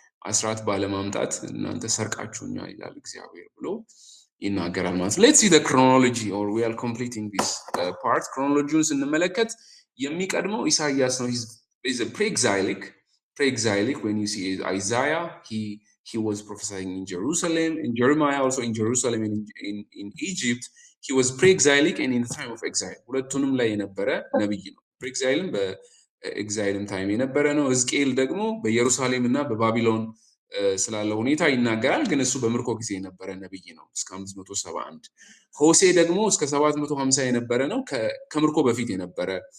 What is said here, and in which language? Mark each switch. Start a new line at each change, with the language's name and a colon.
Amharic: አስራት ባለማምጣት እናንተ ሰርቃችሁኛል ይላል እግዚአብሔር ብሎ ይናገራል ማለት ነው።
English: let's see the chronology or we are completing this part.
Amharic: chronology ስንመለከት የሚቀድመው ኢሳይያስ ነው.
English: he's a pre-exilic when you see Isaiah he was prophesying in Jerusalem, and Jeremiah also in Jerusalem and in Egypt. He was pre-exilic and in the time of exile.
Amharic: ሁለቱንም ላይ የነበረ ነብይ ነው። pre-exile በኤግዛይልም ታይም የነበረ ነው። ሕዝቅኤል ደግሞ በኢየሩሳሌም እና በባቢሎን ስላለ ሁኔታ ይናገራል፣ ግን እሱ በምርኮ ጊዜ የነበረ ነብይ ነው እስከ 571። ሆሴ ደግሞ እስከ 750 የነበረ ነው። ከምርኮ በፊት የነበረ